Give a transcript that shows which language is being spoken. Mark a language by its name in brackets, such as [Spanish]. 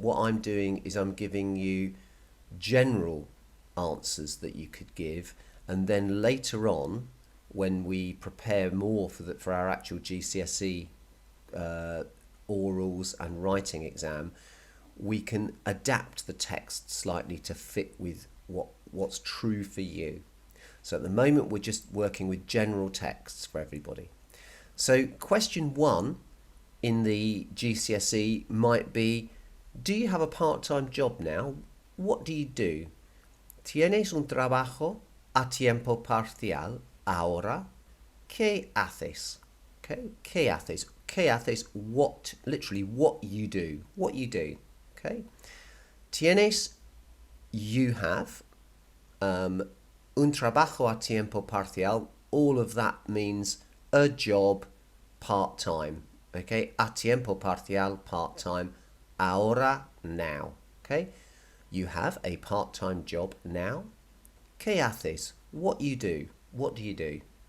[English] What I'm doing is I'm giving you general answers that you could give, and then later on, when we prepare more for our actual GCSE orals and writing exam, we can adapt the text slightly to fit with what's true for you. So at the moment we're just working with general texts for everybody. So question 1 in the GCSE might be, do you have a part-time job now? What do you do? [Spanish] ¿Tienes un trabajo a tiempo parcial ahora? ¿Qué haces? Okay, ¿qué haces? ¿Qué haces? [English] What, literally what you do. What you do. Okay. Tienes, you have. [Spanish] Un trabajo a tiempo parcial. [English] All of that means a job part-time. Okay. [Spanish] A tiempo parcial, [English] part-time. Ahora, now. Okay. You have a part-time job now. [Spanish] ¿Qué haces? [English] What you do. What do you do?